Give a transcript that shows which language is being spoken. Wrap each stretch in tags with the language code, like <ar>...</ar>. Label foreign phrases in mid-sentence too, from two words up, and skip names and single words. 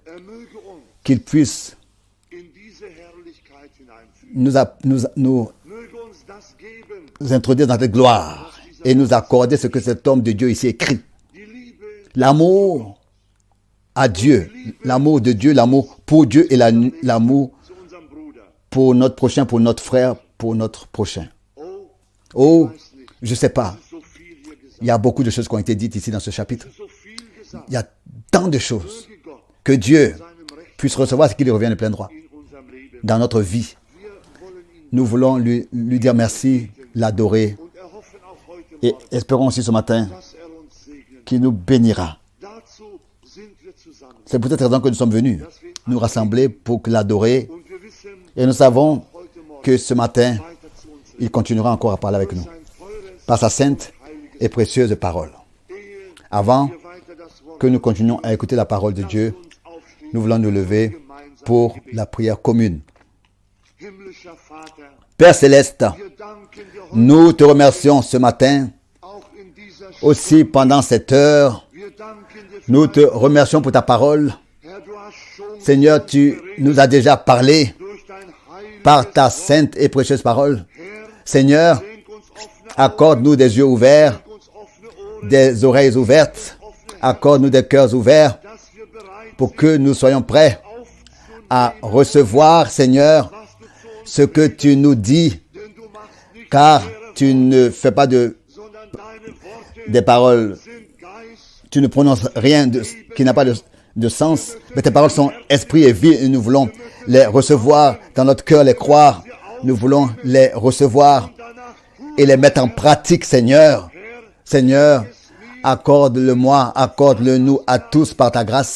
<de>Er möge uns</de> <fr>qu'il puisse</fr> <de>in diese Herrlichkeit hineinführen.</de> <fr>nous</fr> <de>Möge uns das geben,</de> <fr>introduire dans cette gloire et nous accorder ce que cet homme de Dieu ici écrit.</fr> <de>die Liebe</de> <fr>L'amour à Dieu, l'amour de Dieu, l'amour pour Dieu et l'amour</fr> <de>zu unserem Bruder.</de> <fr>pour notre prochain, pour notre frère, pour notre prochain. Oh, Oh, je ne sais pas.</fr> <de>so viel hier gesagt,</de> <fr>Il y a beaucoup de choses qui ont été dites ici dans ce chapitre.</fr> <de>so viel gesagt.</de> <fr>Il y a tant de choses</fr> <de>Möge Gott</de> <fr>Que Dieu</fr> <de>seinem Recht</de> <fr>puisse recevoir ce qui lui revient de plein droit</fr> <de>in unserem Leben.</de> <fr>dans notre vie.</fr> <de>Wir wollen ihn</de> <fr>Nous voulons lui dire merci, l'adorer</fr> <de>und erhoffen auch heute</de> <fr>et</fr> <de>Morgen,</de> <fr>espérons aussi ce matin</fr> <de>dass uns segnen.</de> <fr>qu'il nous bénira.</fr> <de>Dazu sind wir zusammen.</de> <fr>C'est pour cette raison que nous sommes venus nous rassembler pour l'adorer.</fr> <de>Und wir wissen</de> <fr>Et nous savons</fr> <de>heute Morgen</de> <fr>que ce matin,</fr> <de>weiter zu uns</de> <fr>il continuera encore à parler avec nous</fr> <de>sein teures,</de> <fr>par sa sainte et précieuse parole.</fr> <de>ehe</de> <fr>Avant</fr> <de>wir weiter das Wort</de> <fr>que nous continuions à écouter la parole de Dieu,</fr> <de>uns aufstehen.</de> <fr>nous voulons nous lever pour la prière commune.</fr> <de>Himmlischer Vater,</de> <fr>Père céleste,</fr> <de>wir danken dir heute</de> <fr>nous te remercions ce matin,</fr> <de>auch in dieser</de> <fr>aussi pendant cette heure.</fr> <de>Wir danken dir für</de> <fr>Nous te remercions pour ta parole.</fr> <de>Herr, du hast schon</de> <fr>Seigneur, tu nous as déjà parlé</fr> <de>durch dein Heil,</de> <fr>par ta sainte et précieuse parole.</fr> <de>Herr,</de> <fr>Seigneur,</fr> <de>schenk uns offene</de> <fr>accorde-nous des yeux ouverts,</fr> <de>uns offene Ohren,</de> <fr>des oreilles ouvertes. Accorde-nous des cœurs ouverts</fr> <de>dass wir bereit</de> <fr>pour que nous soyons prêts</fr> <de>aufzunehmen,</de> <fr>à recevoir, Seigneur,</fr> <de>was du zu uns,</de> <fr>ce que tu nous dis,</fr> <de>denn du machst nicht</de> <fr>car tu ne fais pas</fr> <de>sondern deine Worte</de> <fr>des paroles,</fr> <de>sind Geist,</de> <fr>tu ne prononces rien qui n'a pas de sens, mais tes paroles sont esprit et vie et nous voulons les recevoir dans notre cœur, les croire. Nous voulons les recevoir</fr> <de>danach</de> <fr>et les mettre en pratique, Seigneur. Seigneur, accorde-le-moi, accorde-le-nous à tous par ta grâce.</fr>